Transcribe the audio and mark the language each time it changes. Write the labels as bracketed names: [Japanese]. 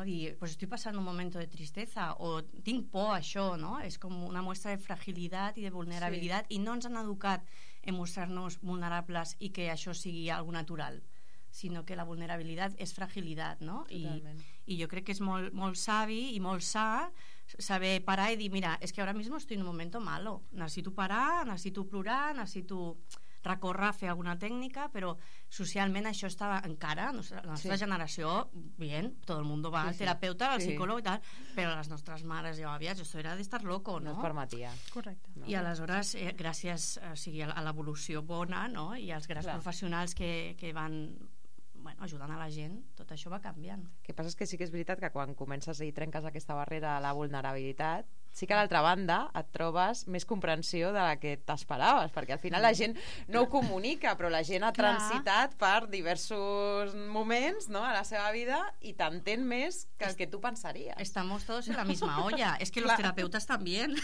[Spanish] Dir, pues estoy pasando un momento de tristeza o [Catalan] tinc por a això, [Spanish] no? [Catalan] És com una mostra de fragilitat i de vulnerabilitat, sí. I no ens han educat en mostrar-nos vulnerables i que això sigui algo natural, sinó que la vulnerabilitat és fragilitat, no? I jo crec que és molt, molt savi i molt sa saber parar i dir, mira, és que [Spanish] ara mismo estoy en un momento malo, [Catalan] necessito parar, necessito plorar, necessito... recórrer, fer alguna tècnica, però socialment això està encara, la nostra generació, bien, tot el món va al terapeuta, al psicòleg i tal, però les nostres mares i àvies, això era d' [Spanish] estar loco, [Catalan] no? No es permetia. Correcte. No? I aleshores, gràcies a l'evolució bona, no? I als grans professionals que van... Bueno, ajudant a la gent, tot això va canviant. El que passa és que sí que és veritat que quan comences i trenques aquesta barrera de la vulnerabilitat, sí que a l'altra banda et trobes més comprensió de la que t'esperaves, perquè al final la gent no ho comunica, però la gent ha transitat per diversos moments, no, a la seva vida i t'entén més que el que tu pensaries. [Spanish] Estamos todos en la misma olla. [Catalan] És que [Spanish] los terapeutas también.